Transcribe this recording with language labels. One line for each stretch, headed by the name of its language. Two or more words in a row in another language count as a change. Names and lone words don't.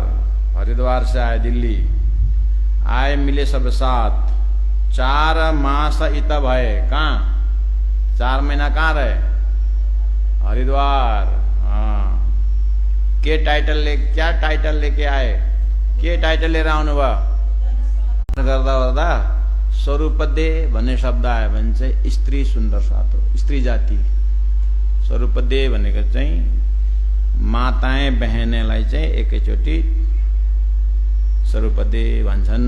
Hindi: हरिद्वार से आए दिल्ली, आए मिले सब साथ, 4 मास इत भय। कहां? 4 महीना कहां रहे? हरिद्वार। हाँ,
Nepali: के टाइटल ले,
Hindi: क्या टाइटल लेके आए?
Nepali: के टाइटल लिएर आउनुभयो? गर्दा गर्दा स्वरूप दे भन्ने शब्द आयो भने चाहिँ स्त्री सुन्दर सातो, स्त्री जाति। स्वरूप दे भनेको चाहिँ
Hindi: माताएं बहनेलाई
Nepali: चाहिँ एकैचोटि स्वरूप दे भन्छन्।